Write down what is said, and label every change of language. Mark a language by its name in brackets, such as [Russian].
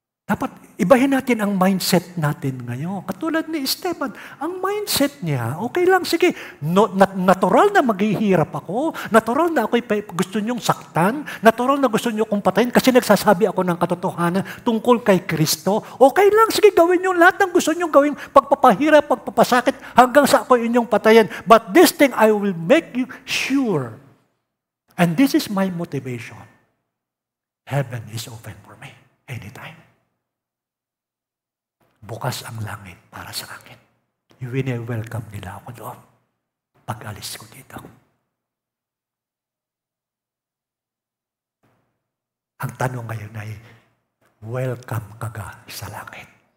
[Filipino] Dapat ibahin natin ang mindset natin ngayon. Katulad ni Esteban, ang mindset niya, okay lang, sige, natural na maghihirap ako, natural na ako'y gusto niyong saktan, natural na gusto niyo kong patayin kasi nagsasabi ako ng katotohanan tungkol kay Kristo. Okay lang, sige, gawin niyo lahat ng gusto niyong gawin, pagpapahirap, pagpapasakit, hanggang sa ako inyong patayin. [English] But this thing, I will make you sure. And this is my motivation. Heaven is open for me anytime. [Filipino] Bukas ang langit para sa akin. Welcome nila ako doon pag alis ko dito. Ang tanong ngayon ay, welcome ka ga sa langit?